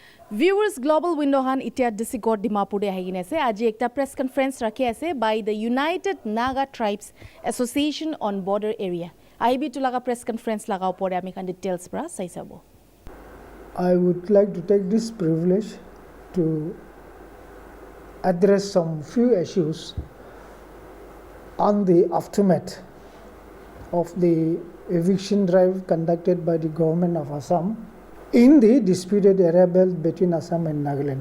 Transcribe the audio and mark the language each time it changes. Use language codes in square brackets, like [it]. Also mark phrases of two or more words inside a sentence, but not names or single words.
[nag] Viewers Global Window Han itia disikot Dimapur ahigin ase aji ekta [en] press conference [nag] rakhi ase by the United Naga Tribes Association on Border Area. Ahibi tulaga [en] press conference [nag] laga upore ami kan details pra sai sabo. [en] I would like to take this privilege to address some few issues on the aftermath of the eviction drive conducted by the government of Assam in the disputed area belt between Assam and Nagaland.